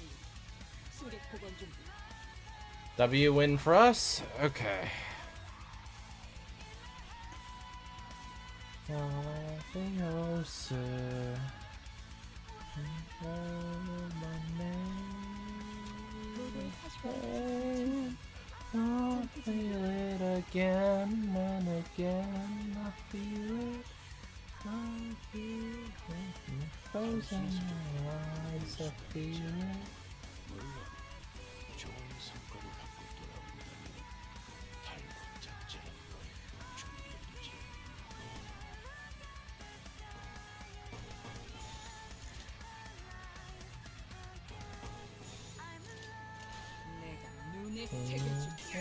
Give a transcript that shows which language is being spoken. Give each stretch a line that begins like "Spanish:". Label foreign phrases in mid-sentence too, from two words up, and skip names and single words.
Korean: 승객 복원 준비.
English: W win for us? Okay.
Korean: 모두 사실
English: I feel it again and again. I feel it. I feel it. In the frozen eyes, I feel it.
Korean: 물론 좋은 성과를 갖고 돌아온다면 탈북작전을 준비해두지. 내가 눈에 새겨줄게.